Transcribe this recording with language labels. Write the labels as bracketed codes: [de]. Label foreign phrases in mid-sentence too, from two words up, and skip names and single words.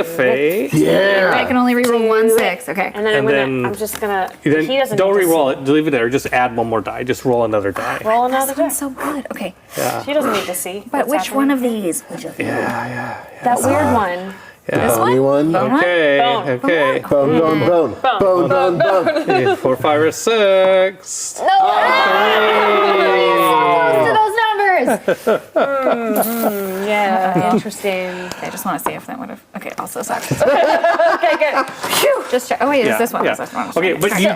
[en] a fate. I can only reroll 1, Do it. 6. Okay. And then, And when then- I'm just gonna. Then he doesn't don't need to re-roll it. Leave it there. Just add one more die. Just roll another die. roll another die. Sounds so good. Okay. She doesn't need to see. But what's which one happening. of these? Which of these? That weird one. Bony one. Okay. Bone. Okay. Bone, bone, bone. Bone, bone, bone. Yeah, 4, 5, or 6. Close to those numbers. Yeah, interesting. I just want to see if that would have. Okay, also sucks. Okay, good. Phew. Just check. Oh wait, it's this one. Yeah. It's this one. Okay, but you